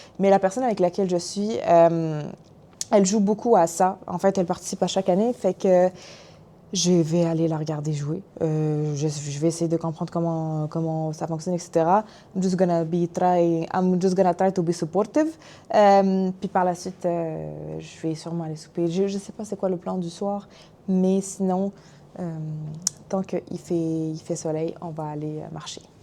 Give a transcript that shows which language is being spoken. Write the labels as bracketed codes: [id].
[fr] Mais la personne avec laquelle je suis, elle joue beaucoup à ça. En fait, elle participe à chaque année. Fait que je vais aller la regarder jouer. Je vais essayer de comprendre comment ça fonctionne, etc. [en] I'm just gonna try to be supportive. [fr] Puis par la suite, je vais sûrement aller souper. Je sais pas c'est quoi le plan du soir, mais sinon, tant qu'il fait soleil, on va aller marcher.